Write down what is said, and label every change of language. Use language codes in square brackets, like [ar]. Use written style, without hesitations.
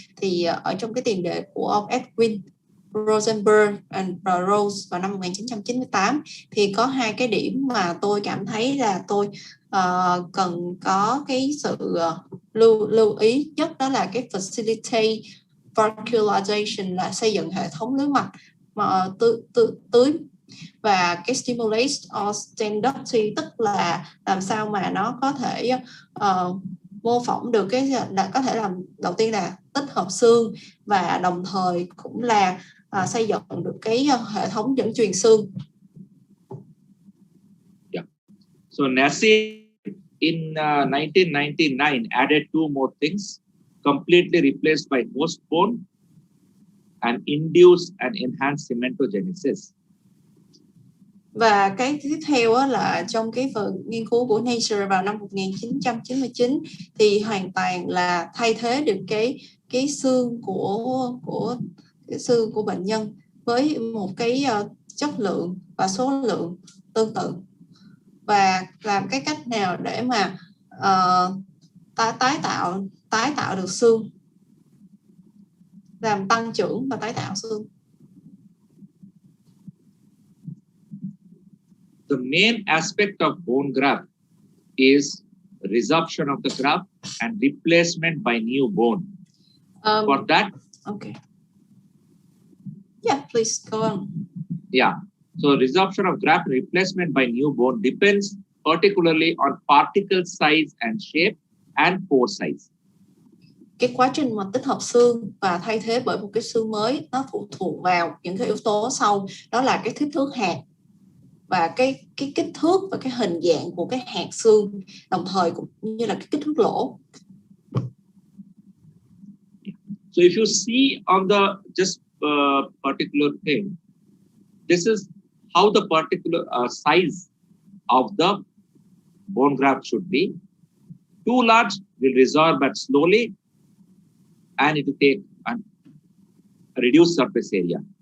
[vi] Thì ở trong cái tiền đề của ông Edwin Rosenberg and Rose vào năm 1998 thì có hai cái điểm mà tôi cảm thấy là tôi cần có cái sự lưu ý nhất, đó là cái [en] facilitate vascularization, [vi] là xây dựng hệ thống lưới mạch mà tưới, và cái [en] stimulate osteoinduction, [vi] tức là làm sao mà nó có thể mô phỏng được cái là có thể làm đầu tiên là tích hợp xương, và đồng thời cũng là xây dựng được cái hệ thống dẫn truyền xương. [en] Yeah. So Nassim in 1999 added two more things: completely replaced by host bone and induced and enhanced cementogenesis. [vi] Và cái tiếp theo là trong cái phần nghiên cứu của Nature vào năm 1999 thì hoàn toàn là thay thế được cái xương của cái xương của bệnh nhân với một cái chất lượng và số lượng tương tự, và làm cái cách nào để mà tái tạo được xương, làm tăng trưởng và tái tạo xương. [en] The main aspect of bone graft is resorption of the graft and replacement by new bone. For that, okay. Yeah, please go on. Yeah, so resorption of graft and replacement by new bone depends particularly on particle size and shape and pore size. [vi] Cái quá trình mà tích hợp xương và thay thế bởi một cái xương mới nó phụ thuộc vào những cái yếu tố sau, đó là cái kích thước hạt và cái kích thước và cái hình dạng của cái hạt xương, đồng thời cũng như là cái kích thước lỗ. [en] So if you see on the just particular thing, this is how the particular size of the bone graft should be. Too large will resorb but slowly, and it will take a reduced surface area.